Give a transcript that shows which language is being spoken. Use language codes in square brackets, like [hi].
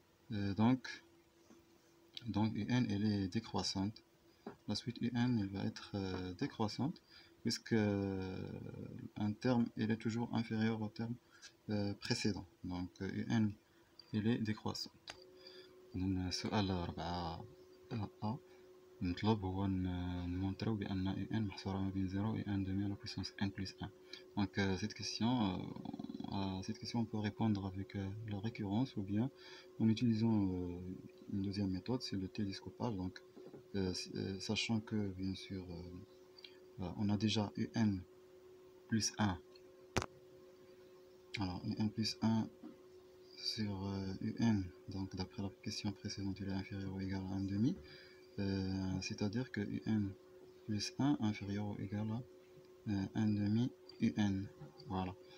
[fr] Donc un elle est décroissante. La suite un elle va être décroissante puisque un terme elle est toujours inférieur au terme précédent. Donc un elle est décroissante. [ar] السؤال 4 A نطلب هو نمونطريو بأن ان محصورة ما بين 0 [fr] et 1 demi à la puissance n plus 1. Donc cette question on peut répondre avec la récurrence ou bien en utilisant une deuxième méthode, c'est le télescopage. Donc sachant que bien sûr on a déjà un plus 1, alors un plus 1 sur un, donc d'après la question précédente il est inférieur ou égal à 1 demi, c'est-à-dire que un plus 1 inférieur ou égal à 1 demi un. Voilà.